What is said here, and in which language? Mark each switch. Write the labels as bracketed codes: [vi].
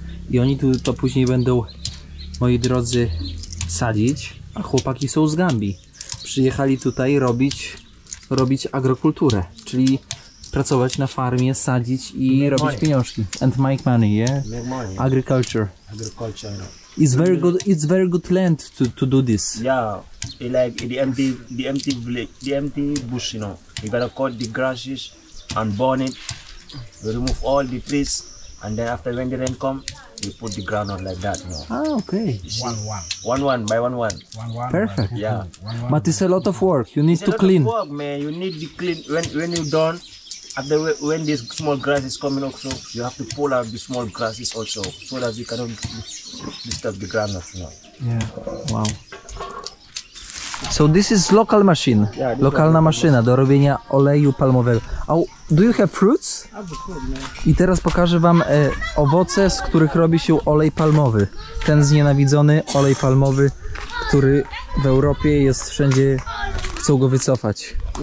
[pl] I oni tu to później będą, moi drodzy, sadzić, a chłopaki są z Gambii. Przyjechali tutaj robić agrokulturę, czyli pracować na farmie, sadzić i robić [en] money. [pl] pieniążki. [en] And make money, yeah? Make money. Agriculture. Agriculture, you know. It's very good land to do this. Yeah, it like the empty village, the empty bush, you know. You gotta cut the grasses and burn it. We remove all the trees, and then after when the rain come, we put the groundnut like that, you know. Ah, okay. You see? One. One by one. One. Perfect. Yeah. One. But it's a lot of work. You need It's a to lot clean. of work, man. You need to clean when you're done. After when this small grass is coming up, so you have to pull out the small grasses also, so that we cannot disturb the groundnut, you know. Yeah. Wow. So this is local machine. Yeah, this [pl] Lokalna maszyna do robienia oleju palmowego. [en] Do you have fruits? [pl] I teraz pokażę wam owoce, z których robi się olej palmowy. Ten znienawidzony olej palmowy, który w Europie jest wszędzie, chcą go wycofać.